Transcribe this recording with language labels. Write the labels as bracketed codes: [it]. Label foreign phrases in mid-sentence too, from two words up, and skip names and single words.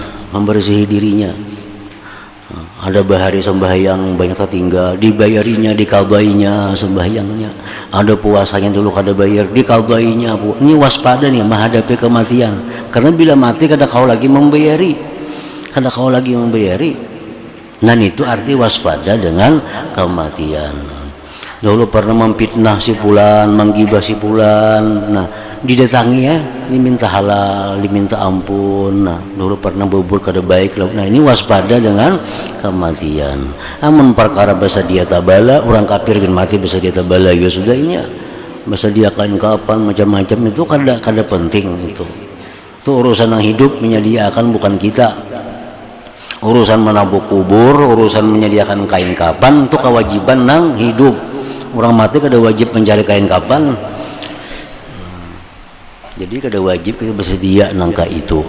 [bjn] Ada bahari sembahyang banyak tertinggal, dibayarinya, dikadainya sembahyangnya. Ada puasanya dulu kada bayar, dikadainya. Ini waspada nih menghadapi kematian. Karena bila mati kada kau lagi membayari. [id] Dan itu arti waspada dengan kematian. Dulu pernah memfitnah si fulan, menggibah si fulan. Nah, didatangi ya, diminta halal, diminta ampun. [bjn] Nah, dulu pernah berbuat kada baik. Nah, ini waspada dengan kematian. Amun perkara basa dia tabala, orang kafir kan mati basa dia tabala ya sudah ini. Basa dia kain kapan macam-macam itu kada penting itu. [id] Itu urusan yang hidup menyediakan bukan kita. [bjn] Urusan menabuk kubur, urusan menyediakan kain kapan itu kewajiban nang hidup. Orang mati kada wajib mencari kain kapan. Jadi kada wajib kita bersedia nangka itu.